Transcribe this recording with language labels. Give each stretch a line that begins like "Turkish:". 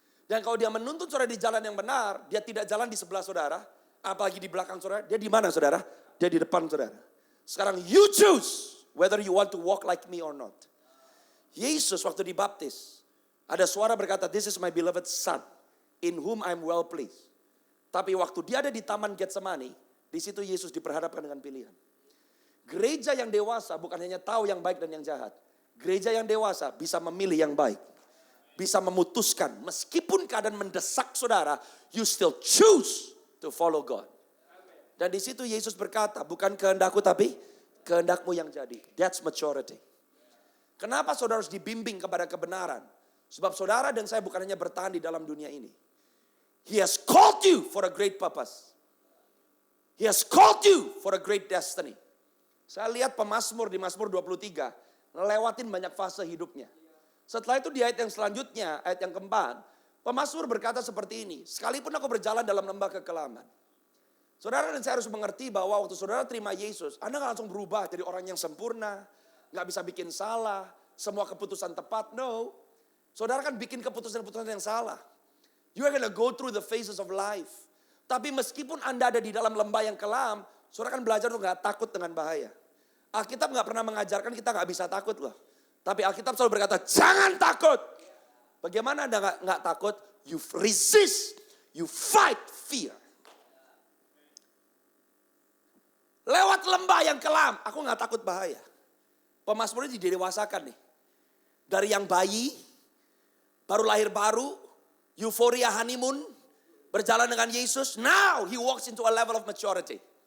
Indonesian: Dan kalau dia menuntun saudara di jalan yang benar, dia tidak jalan di sebelah saudara, apalagi di belakang saudara. Dia di mana saudara? Dia di depan saudara.
English: Sekarang you choose whether you want to walk like me or not.
Indonesian: Yesus waktu dibaptis, ada suara berkata,
English: this is my beloved son, in whom I'm well pleased.
Indonesian: Tapi waktu dia ada di Taman Getsemani, di situ Yesus diperhadapkan dengan pilihan. Gereja yang dewasa bukan hanya tahu yang baik dan yang jahat. Gereja yang dewasa bisa memilih yang baik. Bisa memutuskan, meskipun keadaan mendesak saudara,
English: you still choose to follow God.
Indonesian: Dan di situ Yesus berkata, bukan kehendakku tapi kehendakmu yang jadi.
English: That's maturity.
Indonesian: Kenapa saudara harus dibimbing kepada kebenaran? Sebab saudara dan saya bukan hanya bertahan di dalam dunia ini.
English: He has called you for a great purpose. He has called you for a great destiny.
Indonesian: Saya lihat pemazmur di Mazmur 23, ngelewatin banyak fase hidupnya. Setelah itu di ayat yang selanjutnya, ayat yang keempat, pemazmur berkata seperti ini. Sekalipun aku berjalan dalam lembah kekelaman. Saudara dan saya harus mengerti bahwa waktu saudara terima Yesus, Anda gak langsung berubah jadi orang yang sempurna. Gak bisa bikin salah, semua keputusan tepat. No, saudara kan bikin keputusan-keputusan yang salah.
English: You are gonna go through the phases of life.
Indonesian: Tapi meskipun Anda ada di dalam lembah yang kelam, saudara kan belajar untuk gak takut dengan bahaya. Alkitab gak pernah mengajarkan kita gak bisa takut loh. Tapi Alkitab selalu berkata, jangan takut. Bagaimana Anda gak takut?
English: You resist, you fight fear.
Indonesian: Lewat lembah yang kelam, aku gak takut bahaya. Pemazmur ini didewasakan nih. Dari yang bayi, baru lahir baru, euforia honeymoon, berjalan dengan Yesus.
English: Now he walks into a level of maturity.